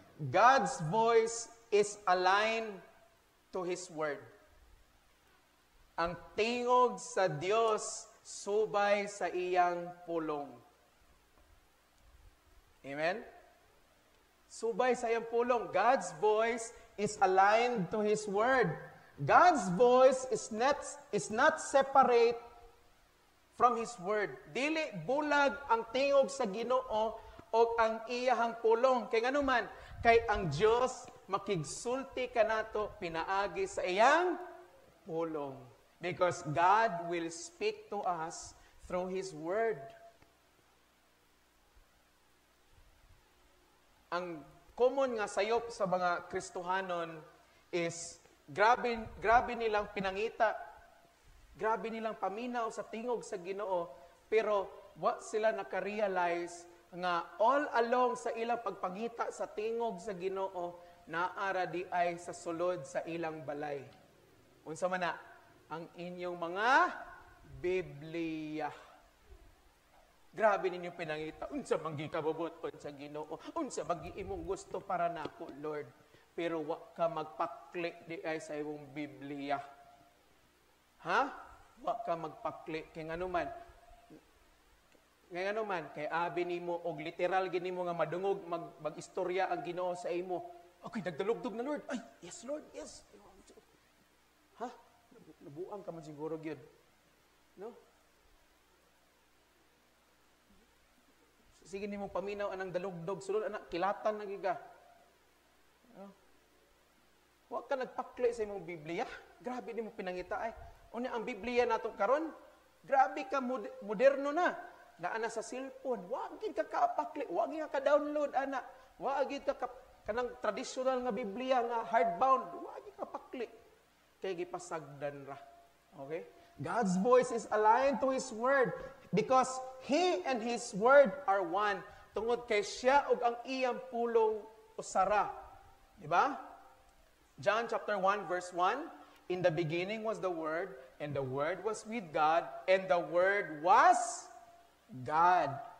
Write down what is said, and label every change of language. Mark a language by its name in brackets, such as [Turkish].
[English] God's voice is aligned to His Word. [Cebuano] Ang tingog sa Dios subay sa iyang pulong. Amen? Subay sa iyang pulong. [English] God's voice is aligned to His Word. God's voice is not separate from His Word. [Cebuano] Dili bulag ang tingog sa Ginoo o ang iyahang pulong. Kay ngano man, kay ang Dios makigsulti kanato pinaagi sa iyang pulong. [English] Because God will speak to us through His Word. [Cebuano] Ang common nga sayop sa mga Kristohanon is grabe nilang pinangita, grabe nilang paminaw sa tingog sa Ginoo, pero what sila naka-realize nga all along sa ilang pagpangita sa tingog sa Ginoo, naara di ay sa sulod sa ilang balay. Unsa man na ang inyong mga Biblia. Grabe ninyong pinangita. Unsa manggi kabubuton sa Ginoo? Unsa manggi imong gusto para nako, Lord? Pero wa ka magpakli di ay sa imong Biblia. Ha? Wa ka magpakli kay nganuman. Ngay ano man, kay abi nimo og literal gini mo nga madungog mag-istorya ang Ginoo sa imo. Okay, nagdalugdog na Lord. Ay, yes Lord, yes. Ha? Nabuang ka man siguro gyud. No? Sige nimo paminaw anang dalugdog sulod anak kilatan na giga. No? Wa ka nagpakli sa imong Biblia. Grabe nimo pinangita ay. Unya ang Biblia nato karon, grabe ka moderno na. Naana sa cellphone, wag gid ka kapakli, wag gid ka download ana. Wag gid ka kanang traditional nga Biblia nga hardbound, wag gid ka pakli. Kay gipasagdan ra. Okay? [English] God's voice is aligned to His word because He and His word are one. [Cebuano] Tungod kay siya ug ang iyang pulong usara. Di ba? [English] John chapter 1 verse 1, in the beginning was the Word, and the Word was with God, and the Word was God.